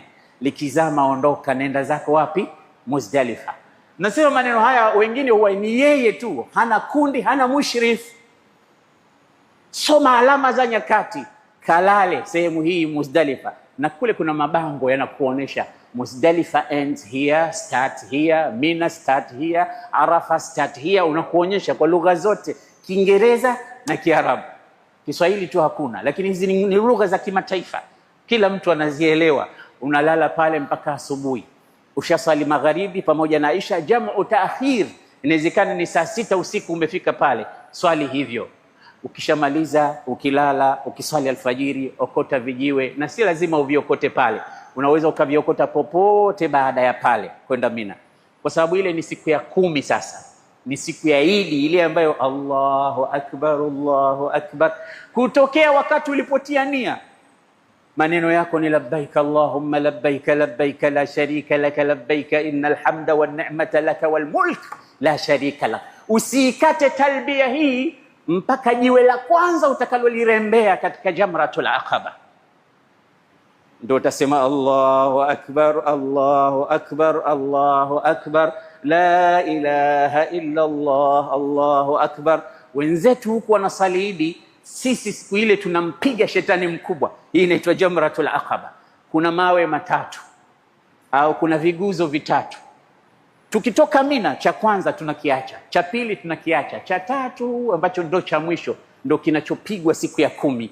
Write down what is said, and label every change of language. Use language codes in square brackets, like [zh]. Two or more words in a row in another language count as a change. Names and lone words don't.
[sw] Likizama ondoka, nenda zako wapi? Muzdalifa. Nasema maneno haya, wengine huwa ni yeye tu, hana kundi, hana mushrif. Soma alama za nyakati, kalale sehemu hii Muzdalifa, na kule kuna mabango yanakuonesha [en] Muzdalifa ends here, start here, Mina start here, Arafa start here. [sw] Unakuonyesha kwa lugha zote, Kiingereza na Kiarabu. Kiswahili tu hakuna, lakini hizi ni lugha za kimataifa, kila mtu anazielewa. Unalala pale mpaka asubuhi. Ushasali magharibi pamoja na isha [ar] جمع تأخير. [sw] Inawezekana ni saa 6 usiku umefika pale, swali hivyo. Ukishamaliza, ukilala, ukiswali alfajiri, okota vijiwe, na si lazima uviokote pale. Unaweza ukaviokota popote baada ya pale kwenda Mina, kwa sababu ile ni siku ya 10. Sasa ni siku ya Idi ile ambayo [ar] الله أكبر، الله أكبر, [sw] kutokea wakati ulipotia nia. Maneno yako ni [ar] لبيك اللهم لبيك لبيك لا شريك لك لبيك إن الحمد والنعمة لك والملك لا شريك لك. [sw] Usikate talbia hii mpaka jiwe la kwanza utakalolirembea katika [ar] جمرة العقبة, [sw] ndio utasema [ar] الله أكبر، الله أكبر، الله أكبر، لا إله إلا الله، الله أكبر. [sw] Wenzetu huku wanasali Idi, sisi siku ile tunampiga shetani mkubwa. Hii inaitwa [ar] جمرة العقبة. [sw] Kuna mawe 3 au kuna viguzo 3. Tukitoka Mina, cha kwanza tunakiacha, cha pili tunakiacha, cha 3 ambacho ndo cha mwisho ndo kinachopigwa siku ya 10.